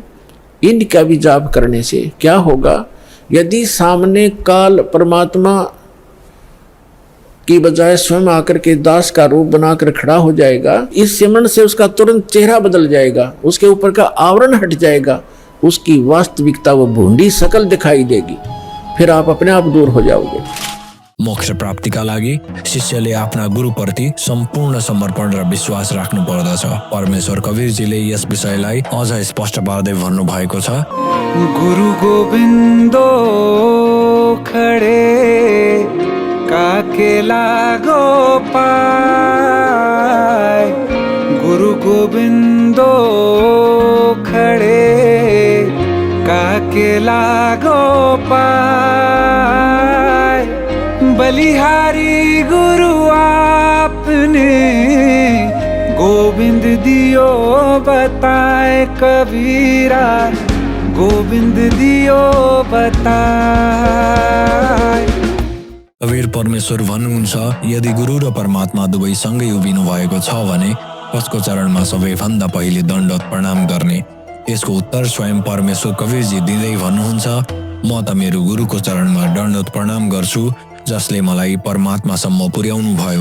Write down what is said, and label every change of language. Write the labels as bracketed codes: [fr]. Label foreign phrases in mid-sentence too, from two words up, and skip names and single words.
[hi] इनका भी जाप करने से क्या होगा, यदि सामने काल परमात्मा की बजाय स्वयं आकर के दास का रूप बनाकर खड़ा हो जाएगा, इस सिमरण से उसका तुरंत चेहरा बदल जाएगा, उसके ऊपर का आवरण हट जाएगा, उसकी वास्तविकता वो भूंडी शकल दिखाई देगी, फिर आप अपने आप दूर हो जाओगे। [ne] मोक्ष प्राप्तिका लागि शिष्यले आफ्ना गुरुप्रति सम्पूर्ण समर्पण र विश्वास राख्नु पर्दछ। परमेश्वर कवीरजीले यस विषयलाई अझ स्पष्ट पार्दै भन्नु भएको छ, [hi] गुरु गोविन्दो खडे काके लागो पाय, गुरु गोविन्दो खडे काके लागो पाय, बलिहारी गुरु आपने गोविंद दियो बताए कबीरा, गोविंद दियो बताए। [ne] कबीर परमेश्वर भन्नुहुन्छ, यदि गुरु र परमात्मा दुवै सँगै उभिनु भएको छ भने कसको चरणमा सबैभन्दा पहिले दण्डवत प्रणाम गर्ने? यसको उत्तर स्वयं परमेश्वर कबीरजी दिँदै भन्नुहुन्छ, म त मेरो गुरुको चरणमा दण्डवत प्रणाम गर्छु जसले मलाई परमात्मासम्म पुर्याउनु भयो।